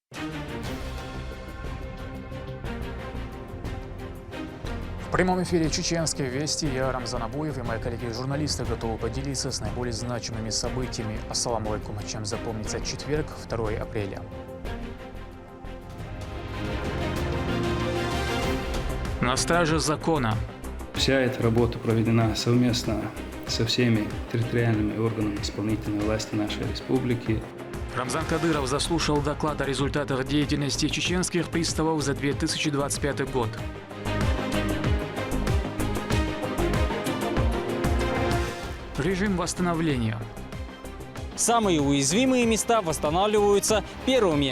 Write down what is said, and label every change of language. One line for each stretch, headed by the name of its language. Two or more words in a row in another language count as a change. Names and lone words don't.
Russian: В прямом эфире «Чеченские вести». Я Рамзан Абуев и мои коллеги-журналисты готовы поделиться с наиболее значимыми событиями.
Arabic: السلام عليكم.
Russian: Чем запомнится четверг, 2 апреля. На страже закона. Вся эта работа проведена совместно со всеми территориальными органами исполнительной власти нашей республики. Рамзан Кадыров заслушал доклад о результатах деятельности чеченских приставов за 2025 год. Режим восстановления. Самые уязвимые места восстанавливаются первыми.